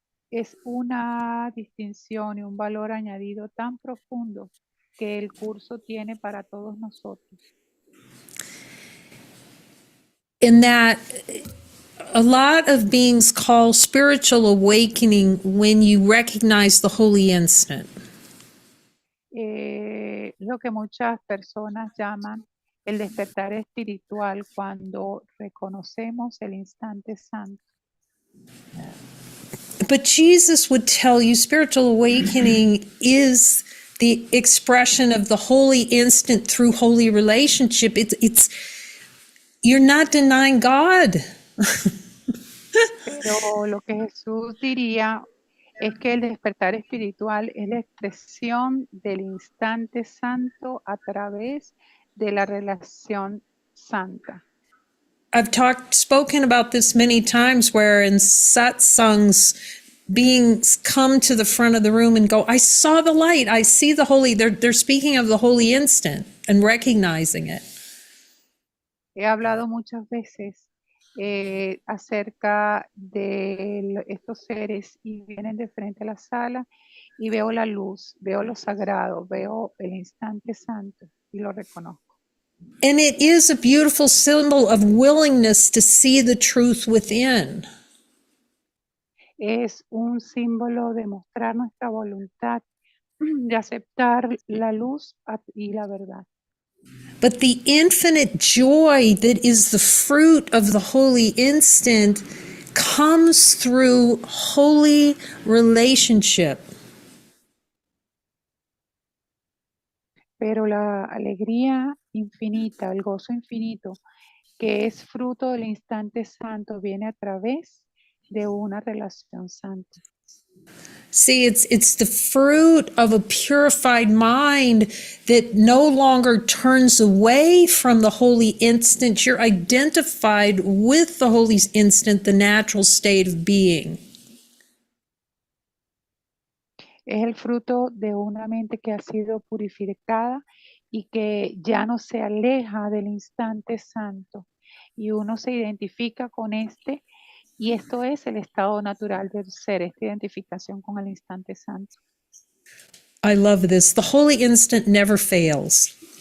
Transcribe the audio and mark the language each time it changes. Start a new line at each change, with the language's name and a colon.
Spanish: Es una distinción y un valor añadido tan profundo que el curso tiene para todos nosotros.
English: In that a lot of beings call spiritual awakening when you recognize the holy instant.
Spanish: Lo que muchas personas llaman el despertar espiritual cuando reconocemos el instante santo.
English: But Jesus would tell you spiritual awakening is the expression of the holy instant through holy relationship. It's you're not denying God.
Spanish: Pero lo que Jesús diría es que el despertar espiritual es la expresión del instante santo a través de la relación santa.
English: I've spoken about this many times where in satsangs beings come to the front of the room and go, I saw the light, I see the holy, they're speaking of the holy instant and recognizing it.
Spanish: He hablado muchas veces acerca de estos seres y vienen de frente a la sala y veo la luz, veo lo sagrado, veo el instante santo y lo reconozco.
English: And it is a beautiful symbol of willingness to see the truth within.
Spanish: Es un símbolo de mostrar nuestra voluntad de aceptar la luz y la verdad.
English: But the infinite joy that is the fruit of the holy instant comes through holy relationship.
Spanish: Pero la alegría infinita, el gozo infinito, que es fruto del instante santo, viene a través de una relación santa.
English: See, it's the fruit of a purified mind that no longer turns away from the holy instant. You're identified with the holy instant, the natural state of being.
Spanish: Es el fruto de una mente que ha sido purificada y que ya no se aleja del instante santo. Y uno se identifica con este, y esto es el estado natural del ser, esta identificación con el instante santo.
English: I love this. The holy instant never fails.